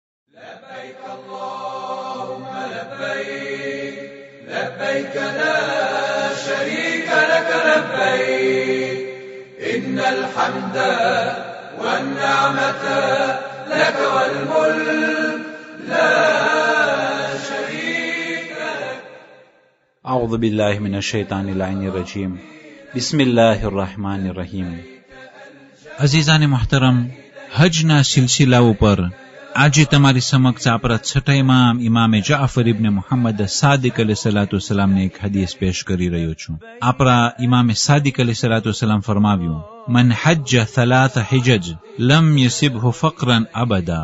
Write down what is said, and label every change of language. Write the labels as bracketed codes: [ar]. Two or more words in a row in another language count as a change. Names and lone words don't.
[ar] لبيك اللهم لبيك لبيك لا شريك لك لبيك إن الحمد والنعمة لك والملك لا شريك لك. أعوذ بالله من الشيطان اللعين الرجيم. بسم الله الرحمن الرحیم. [gu] અઝીઝાને મોહતરમ, હજના સિલસિલા ઉપર આજે તમારી સમક્ષ આપણા છઠ્ઠા ઇમામ જાફર ઇબ્ન મુહમ્મદ સાદિક અલૈહિસ્સલાતુવસ્સલામને એક હદીસ પેશ કરી રહ્યો છું. આપણા ઇમામે સાદિક અલૈહિસ્સલાતુવસ્સલામ ફરમાવ્યું, [ar] من حج ثلاث حجج لم يصبه فقر أبدا.